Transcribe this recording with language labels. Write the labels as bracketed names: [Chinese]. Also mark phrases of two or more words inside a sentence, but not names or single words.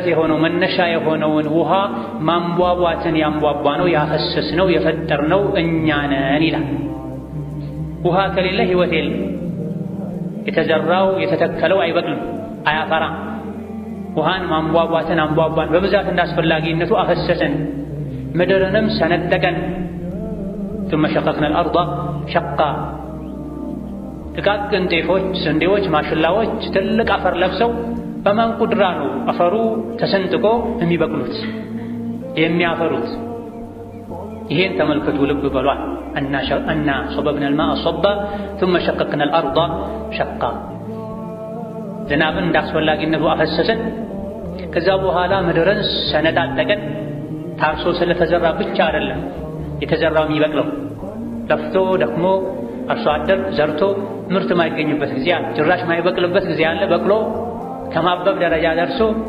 [Amharic] የሆነው መነሻ የሆነውን ውሃ ማንቧቧትን ያንቧቧ ነው ያፈሰስ ነው የፈጠር ነው እኛ ነን ይላል። ውሃ ከሌለ ህይወት የለም። የተዘራው የተተከለው አይበቅልም፣ አያፈራም። ውሃን ማንቧቧትን አንቧቧን በብዛት እንዳስፈላጊነቱ አፈሰሰን፣ ምድርንም ሰነጠቀን። [Arabic] ثم شققنا الأرض شقا [Amharic] ጥቃቅን ጤፎች፣ ስንዴዎች፣ ማሽላዎች ትልቅ አፈር ለብሰው በማን ቁድራ ነው አፈሩ ተሰንጥቆ የሚበቅሉት የሚያፈሩት? ይሄን ተመልከቱ፣ ልብ በሏል። [Arabic] أنا صببنا الماء صبا ثم شققنا الأرض شقا [Amharic] ዝናብን እንዳስፈላጊነቱ አፈሰሰን። ከዛ በኋላ ምድርን ሰነጣጠቀን። ታርሶ ስለተዘራ ብቻ አይደለም የተዘራው የሚበቅለው፣ ለፍቶ ደክሞ አርሶ አደር ዘርቶ ምርት ማይገኝበት ጊዜ አለ። ጭራሽ ማይበቅልበት ጊዜ አለ። በቅሎ ከማበብ ደረጃ ደርሶ